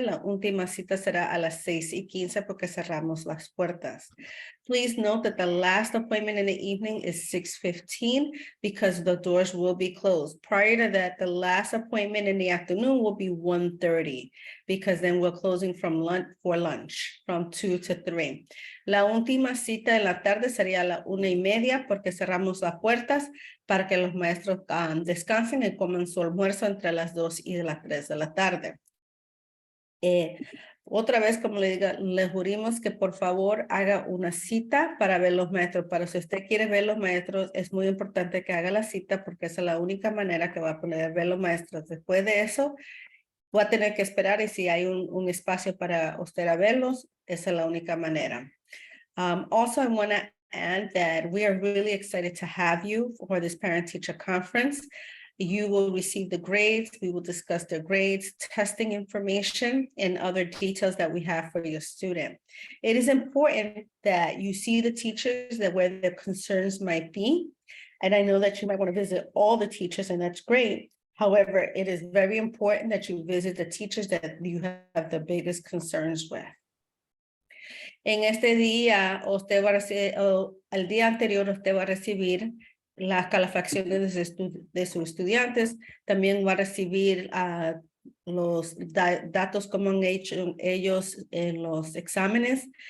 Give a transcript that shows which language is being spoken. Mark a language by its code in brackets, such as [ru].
[es] La última cita será a las 6:15 porque cerramos las puertas. [en] Please note that the last appointment in the evening is 6:15 because the doors will be closed. Prior to that, the last appointment in the afternoon will be 1:30 because then we're closing for lunch from 2 to 3. [es] La última cita en la tarde sería a la 1:30 porque cerramos las puertas para que los maestros descansen y coman su almuerzo entre las 2 y las 3 de la tarde. Otra vez, como le jurimos que por favor haga una cita para ver los maestros. Para si usted quiere ver los maestros, es muy importante que haga la cita porque esa es la única manera que va a poder ver los maestros. Después de eso, va a tener que esperar, y si hay un espacio para usted a verlos, esa es la única manera. [en] Also, I want to add that we are really excited to have you for this Parent-Teacher Conference. You will receive the grades. We will discuss the grades, testing information, and other details that we have for your student. It is important that you see the teachers where their concerns might be. And I know that you might want to visit all the teachers, and that's great. However, it is very important that you visit the teachers that you have the biggest concerns with. [es] En este día, al día anterior, usted va a recibir las calificaciones de sus estudiantes. También va a recibir los datos como han hecho ellos en los exámenes.